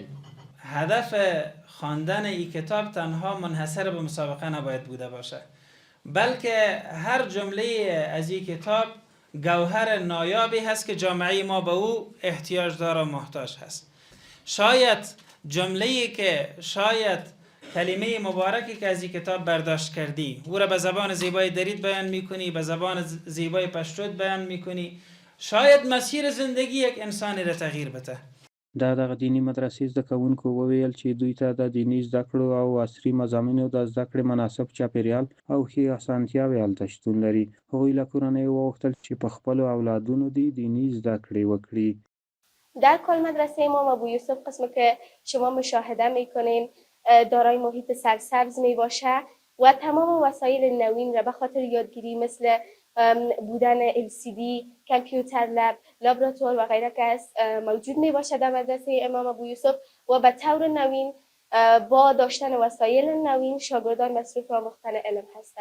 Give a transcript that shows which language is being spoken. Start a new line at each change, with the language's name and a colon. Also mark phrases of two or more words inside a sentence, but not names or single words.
Persian: هدف خواندن این کتاب تنها منحصر به مسابقه نباید بوده باشه، بلکه هر جمله از این کتاب گوهر نایابی هست که جامعه ما به او احتیاج داره و محتاج هست. شاید جمله‌ای که شاید کلمه مبارکی که از این کتاب برداشت کردی او را به زبان زیبای درید بیان میکنی، به زبان زیبای پشتوت بیان میکنی، شاید مسیر زندگی یک انسانی را تغییر بده.
Pashto: دغه دیني مدرسې زده کوونکو وویل چې دوی ته د دیني زده کړو او عصري مضامینو د زده کړې مناسب چاپیریال او ښې اسانتیاوې هلته شتون لري. هغوی له کورنیو وغوښتل چې په خپلو اولادونو دیني زده کړې وکړي.
Persian: در کل مدرسه امام ابو یوسف قسمی که شما مشاهده میکنین دارای محیط سرسبز می باشه و تمام وسایل نوین را به خاطر یادگیری مثل بودن LCD،
English: computer lab,
Persian: لابراتوار و غیره که موجود می باشه در مدرسه امام ابو یوسف و به طور نوین با داشتن وسایل نوین شاگردان مصروف آموختن علم هستند.